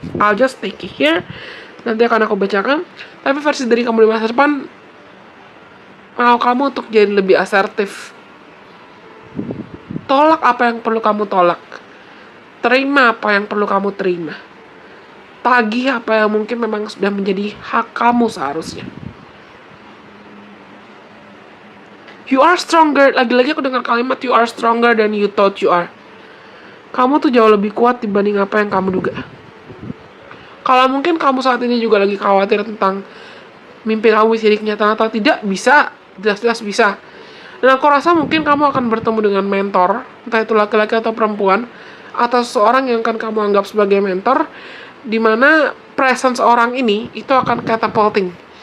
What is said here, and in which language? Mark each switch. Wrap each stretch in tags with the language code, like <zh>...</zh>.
<en>I'll just take it here.</en> <id>Nanti akan aku bacakan. Tapi versi dari kamu di masa depan mau kamu untuk jadi lebih asertif. Tolak apa yang perlu kamu tolak. Terima apa yang perlu kamu terima. Tagih apa yang mungkin memang sudah menjadi hak kamu seharusnya.</id> <en>You are stronger.</en> <id>Lagi-lagi aku dengar kalimat</id> <en>you are stronger than you thought you are.</en> <id>Kamu tuh jauh lebih kuat dibanding apa yang kamu duga. Kalau mungkin kamu saat ini juga lagi khawatir tentang mimpi kamu bisa jadi kenyataan atau tidak, bisa. Jelas-jelas bisa. Dan aku rasa mungkin kamu akan bertemu dengan mentor, entah itu laki-laki atau perempuan, atau seseorang yang akan kamu anggap sebagai mentor, dimana presence orang ini itu akan catapulting.</id>